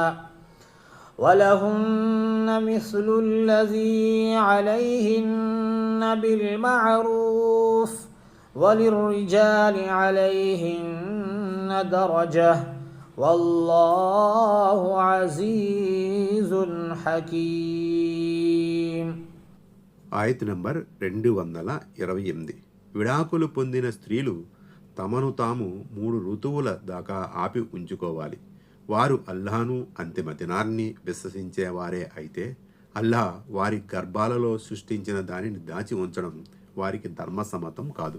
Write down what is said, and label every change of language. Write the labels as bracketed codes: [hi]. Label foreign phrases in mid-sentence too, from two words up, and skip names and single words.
[ar] ولهن مثل الذي عليهن بالمعروف وللرجال عليهن درجة والله عزيز حكيم. [te] ఆయత్ నంబర్ 228. విడాకులు పొందిన స్త్రీలు తమను తాము 3 ఋతువుల దాకా ఆపి ఉంచుకోవాలి. వారు అల్లాహను అంతిమ దినాన్ని విశ్వసించేవారే అయితే అల్లాహ్ వారి గర్భాలలో సృష్టించిన దానిని దాచి ఉంచడం వారికి ధర్మసమ్మతం కాదు.